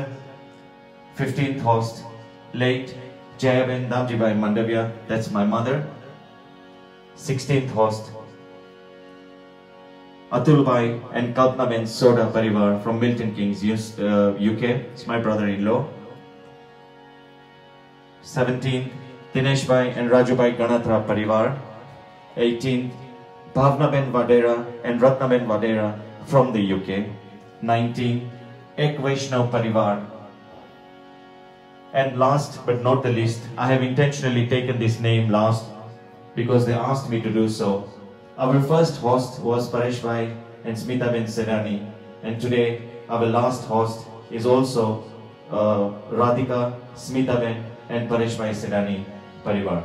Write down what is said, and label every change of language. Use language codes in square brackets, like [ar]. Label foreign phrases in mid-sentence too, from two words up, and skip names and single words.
[en] 15th host, late Jayaben Damjibai Mandavya, that's my mother. 16th host, Atulbhai and Kalpnaben Soda Parivar from Milton Keynes, UK. It's my brother-in-law. 17th, Dineshbhai and Rajubai Ganatra Parivar. 18th, Bhavnaben Vadera and Ratnaben Vadera from the UK. 19th, Ek Vaishnav Parivar. And last but not the least, I have intentionally taken this name last because they asked me to do so. Our first host was Pareshbhai and Smitaben Senani, and today our last host is also Radhika, Smitaben and Paresh Bhai Sedani Parivar.